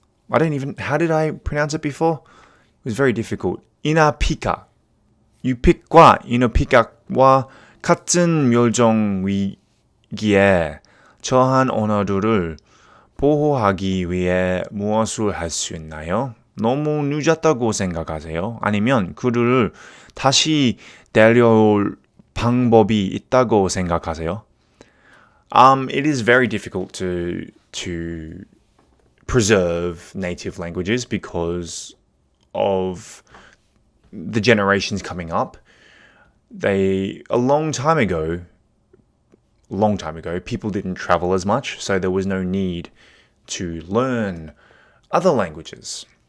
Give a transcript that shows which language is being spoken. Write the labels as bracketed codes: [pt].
[en] How did I pronounce it before? It was very difficult. Inapika. [ko] Yupik과 Inupiq와 같은 멸종 위기에 처한 언어들을 보호하기 위해 무엇을 할 수 있나요? 너무 늦었다고 생각하세요? 아니면 그들을 다시 데려올 방법이 있다고 생각하세요? [en] It is very difficult to preserve native languages because of the generations coming up. A long time ago, people didn't travel as much, so there was no need to learn other languages.